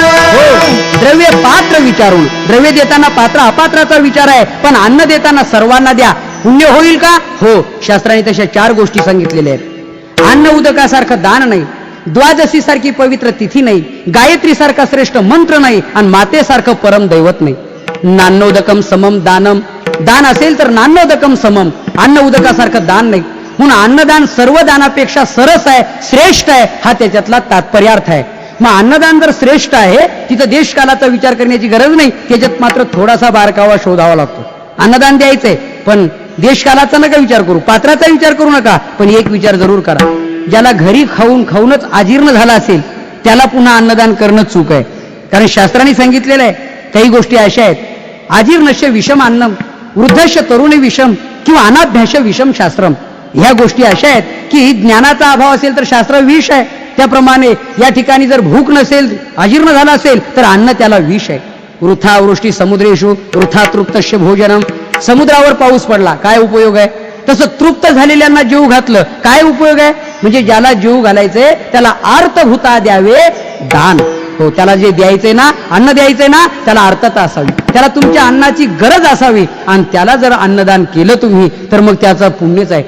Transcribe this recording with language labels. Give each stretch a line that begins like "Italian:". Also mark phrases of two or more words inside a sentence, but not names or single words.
Marathi: हो, द्रव्य पात्र विचारून, द्रव्य देताना पात्र अपात्राचा विचार आहे, पण अन्न देताना सर्वांना द्या. पुण्य होईल का? हो, शास्त्राने तशा 4 गोष्टी सांगितलेल्या आहेत. अन्न उदकासारखं दान नाही, द्वादशी सारखी पवित्र तिथी नाही, गायत्री सारखा श्रेष्ठ मंत्र नाही, आणि मातेसारखं परम दैवत नाही.
Sanskrit: नान्नोदकम समम दानम.
Marathi: दान असेल तर
Sanskrit: नान्नोदकम समम,
Marathi: अन्न उदकासारखं दान नाही. म्हणून अन्नदान सर्व दानापेक्षा सरस आहे, श्रेष्ठ आहे, हा त्याच्यातला तात्पर्यार्थ आहे. मग अन्नदान जर श्रेष्ठ आहे, तिथं देशकालाचा विचार करण्याची गरज नाही. त्याच्यात मात्र थोडासा बारकावा शोधावा लागतो. अन्नदान द्यायचंय, पण देशकालाचा नका विचार करू, पात्राचा विचार करू नका. पण एक विचार जरूर करा, ज्याला घरी खाऊन खाऊनच अजीर्ण झाला असेल त्याला पुन्हा अन्नदान करणं चूक आहे. कारण शास्त्राने सांगितलेलं आहे, काही गोष्टी अशा आहेत,
Sanskrit: अजीर्णस्य विषम अन्नम, वृद्धस्य तरुणी विषम, किंवा अनाभ्यास विषम शास्त्रम.
Marathi: ह्या गोष्टी अशा आहेत की ज्ञानाचा अभाव असेल तर शास्त्र विष आहे. त्याप्रमाणे या ठिकाणी जर भूक नसेल, अजीर्ण झाला असेल तर अन्न त्याला विष आहे.
Sanskrit: वृथा वृष्टी समुद्रेषु वृथा तृप्तस्य भोजनम.
Marathi: समुद्रावर पाऊस पडला, काय उपयोग आहे? तसं तृप्त झालेल्यांना जीव घातलं, काय उपयोग आहे? म्हणजे ज्याला जीव घालायचे त्याला अर्थभूता द्यावे दान. हो, त्याला जे द्यायचंय ना, अन्न द्यायचंय ना, त्याला अर्थता असावी, त्याला तुमच्या अन्नाची गरज असावी. आणि त्याला जर अन्नदान केलं तुम्ही तर मग त्याचं पुण्यच आहे.